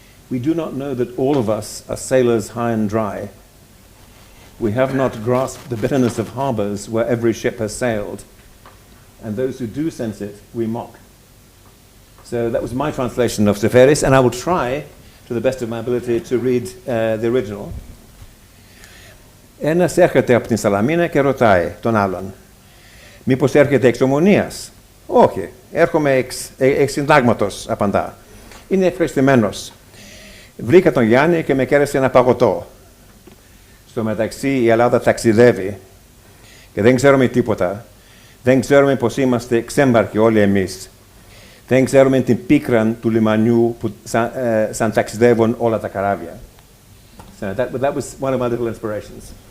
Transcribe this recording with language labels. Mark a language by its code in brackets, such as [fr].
[en] We do not know that all of us are sailors high and dry. We have not grasped the bitterness of harbours where every ship has sailed, and those who do sense it, we mock. So that was my translation of Seferis, and I will try, to the best of my ability, to read the original. [el] Ένας έρχεται από την Σαλαμίνα και ρωτάει τον άλλον, μήπως έρχεται εξ Ομονίας? Όχι, έρχομαι εξ συντάγματος, απαντά. Είναι ευχαριστημένος. Βρήκα τον Γιάννη και με κέρδισε ένα παγωτό. Στο μεταξύ η Ελλάδα ταξιδεύει και δεν ξέρουμε τίποτα. Δεν ξέρουμε πως είμαστε ξέμπαρκοι όλοι εμείς. Δεν ξέρουμε την πίκρα του λιμανιού που σαν ταξιδεύουν όλα τα καράβια. [en] So that was one of my little inspirations.